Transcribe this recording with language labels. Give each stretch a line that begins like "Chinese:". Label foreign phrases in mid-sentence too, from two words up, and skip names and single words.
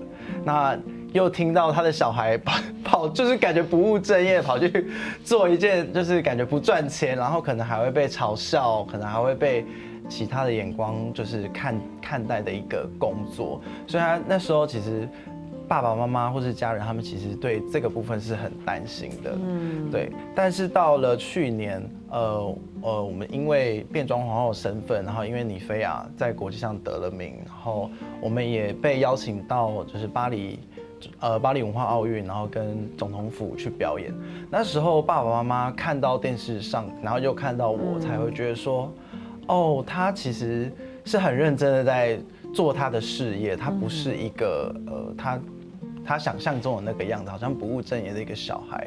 Chinese: 那又聽到他的小孩跑，就是感覺不務正業，跑去做一件就是感覺不賺錢，然後可能還會被嘲笑，可能還會被其他的眼光就是看待的一個工作，所以他那時候其實爸爸媽媽或是家人，他們其實對這個部分是很擔心的，對。但是到了去年，我們因為變裝皇后身份，然後因為妮菲亞在國際上得了名，然後我們也被邀請到就是巴黎巴黎文化奥运，然后跟总统府去表演。那时候爸爸妈妈看到电视上，然后又看到我，才会觉得说，哦，他其实是很认真的在做他的事业，他不是一个他想象中的那个样子，好像不务正业的一个小孩。